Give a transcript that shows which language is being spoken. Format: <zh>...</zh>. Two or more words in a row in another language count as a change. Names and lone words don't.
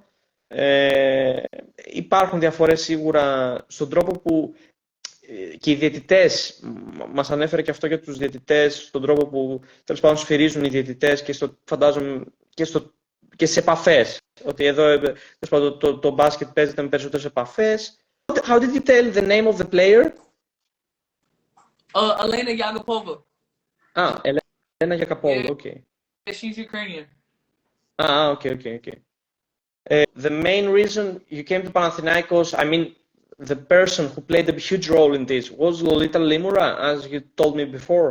<el>Υπάρχουν διαφορές σίγουρα στον τρόπο που και οι διαιτητές, μας ανέφερε και αυτό για τους διαιτητές, στον τρόπο που τέλος πάντων σφυρίζουν οι διαιτητές και φαντάζομαι και σε επαφές. Ότι εδώ το μπάσκετ παίζεται με περισσότερες επαφές.</el> <en>How did you tell the name of the player? 𝝤𝝢𝝢𝝅𝝤𝝢. Elena Yakapova, okay. Yeah, she's Ukrainian. Okay. The main reason you came to Panathinaikos, I mean, the person who played a huge role in this was Lolita Lymura, as you told me before.</en>